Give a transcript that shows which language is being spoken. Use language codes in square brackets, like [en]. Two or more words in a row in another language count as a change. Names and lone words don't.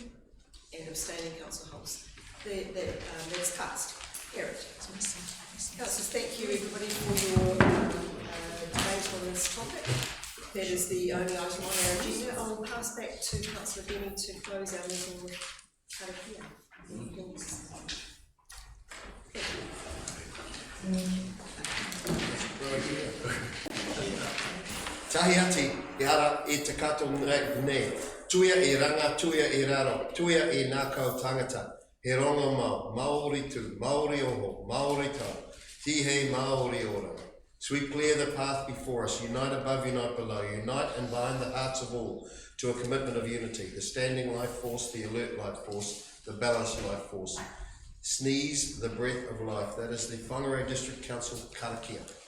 [en] And abstaining, Councillor Hulse. That's passed. Carried. Councillors, thank you everybody for your debate on this topic. That is the only item on our agenda. I will pass back to Councillor Benny to close our meeting with Karakia. [mi] Tahi ati, e ara e te kato nei, tuia e ranga, tuia e raro, tuia e nākau tangata, he rongo mau, Maori tū, Maori oho, Maori tau, tihei Maori ora. [en] Sweep clear the path before us, unite above, unite below, unite and bind the hearts of all to a commitment of unity, the standing life force, the alert life force, the balanced life force. Sneeze the breath of life. That is the Whangarei District Council, Karakia.